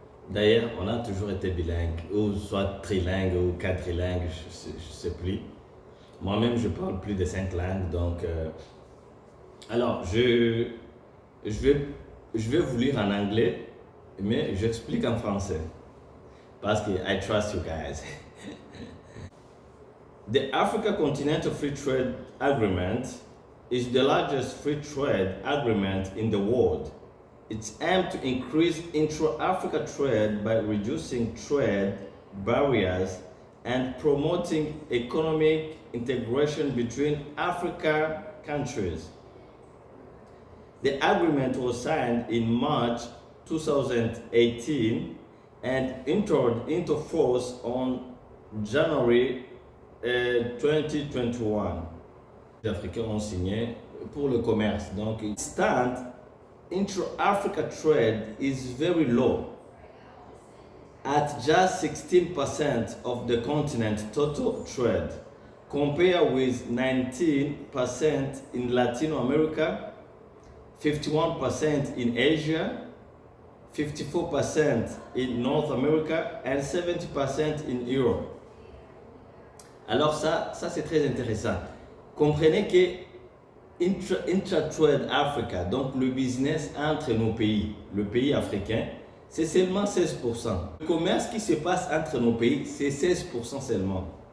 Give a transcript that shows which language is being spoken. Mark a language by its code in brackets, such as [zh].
[fr] D'ailleurs, on a toujours été bilingue, ou soit trilingue ou quadrilingue, je ne sais plus. Moi-même, je parle plus de 5 langues, donc... Alors, je vais vous lire en anglais, mais j'explique en français. Parce que [en] I trust you guys. The Africa Continental Free Trade Agreement is the largest free trade agreement in the world. It's aimed to increase intra-Africa trade by reducing trade barriers and promoting economic integration between African countries. The agreement was signed in March 2018 and entered into force on January 2021. [fr] Les Africains ont signé pour le commerce. Donc, [en] intra-Africa trade is very low, at just 16% of the continent's total trade, compared with 19% in Latin America, 51% in Asia, 54% in North America, and 70% in Europe. [fr] Alors ça c'est très intéressant. Comprenez que Intra-Trade Africa, donc le business entre nos pays, le pays africain, c'est seulement 16%. Le commerce qui se passe entre nos pays, c'est 16% seulement.